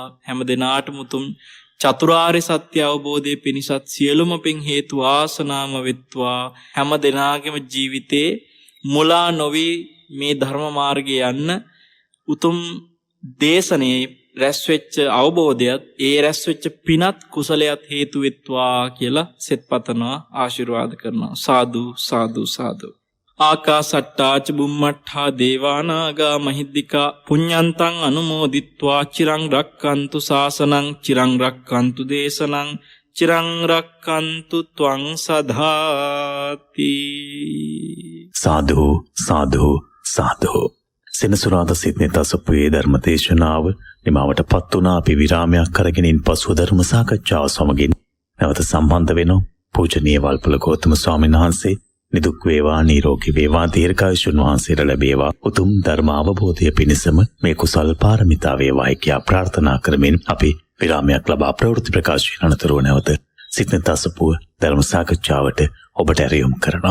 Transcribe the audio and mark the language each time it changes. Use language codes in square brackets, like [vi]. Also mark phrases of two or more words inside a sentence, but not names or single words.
[si] හැම දෙනාටම උතුම් චතුරාර්ය සත්‍ය අවබෝධයේ පිණිසත් සියලුම පින් හේතු ආසනාම වෙත්වා. හැම දෙනාගේම ජීවිතේ මුලා නොවි මේ ධර්ම මාර්ගයේ යන්න උතුම් දේශනේ රැස්වෙච්ච අවබෝධයත් ඒ රැස්වෙච්ච පිනත් කුසලයක් හේතු වෙත්වා කියලා සෙත් පතනවා ආශිර්වාද කරනවා. [pi] සාදු සාදු සාදු. ආකාසට්ටා ච බුම්මට්ඨා දේවානාගා මහිද්దికා පුඤ්ඤන්තං අනුමෝදිත්වා චිරං රක්칸තු ශාසනං චිරං රක්칸තු දේශනං චිරං රක්칸තු ත්වං සදාති. සාදු සාදු සාදු. [si] සෙනසුරාදා සිද්නේ තසපුවේ ධර්ම දේශනාව නිමවට පත් වුණා. අපි විරාමයක් කරගෙනින් පසුව ධර්ම සාකච්ඡාව සමගින් නැවත සම්බන්ධ වෙනවා. පූජනීය වල්පොල ගෞතම ස්වාමීන් වහන්සේ නිදුක් වේවා නිරෝගී වේවා දීර්ඝායුෂ වහන්සේට ලැබේවා. උතුම් ධර්ම අවබෝධය පිණිසම මේ කුසල් පාරමිතා වේවායි කියා ප්‍රාර්ථනා කරමින් අපි විරාමයක් ලබා ප්‍රවෘත්ති ප්‍රකාශයෙන් අනතුරුව නැවත සිත්නෙත් අසපුව ධර්ම සාකච්ඡාවට ඔබට ඇරයුම් කරනවා.